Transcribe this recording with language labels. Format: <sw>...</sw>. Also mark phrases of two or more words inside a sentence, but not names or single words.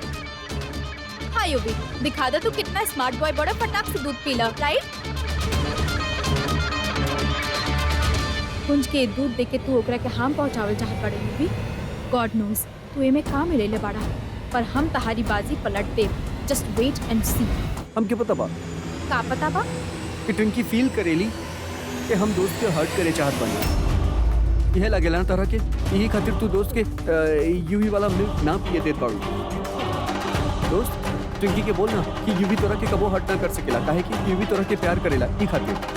<bho>हाँ यूवी दिखा दे तू कितना</bho> <en>smart boy</en> <bho>बड़ा, फटाक से दूध पीला, राइट? कुंज के दूध देके तू ओकरा के हार्म पहुंचावल चाहत बाड़े यूवी।</bho> <en>God knows</en> <bho>तू एमे का मिलेले बाड़ा, पर हम तहारी बाजी पलट दे।</bho> <en>just wait and see.</en> <bho>हमके पता बा का पता बा? कि ट्विंकी फील करेली कि हम दोस्त के हर्ट करे चाहत बानी। यह लगेला ना तरह के, यही खातिर तू दोस्त के यूवी वाला मिल्क ना पिए देत बाड़ू। दोस्त ट्विंकी के बोल ना कि यूवी तोरा के कबो हर्ट ना कर सकेला, काहे कि यूवी तोरा के प्यार करेला ई खातिर।</bho>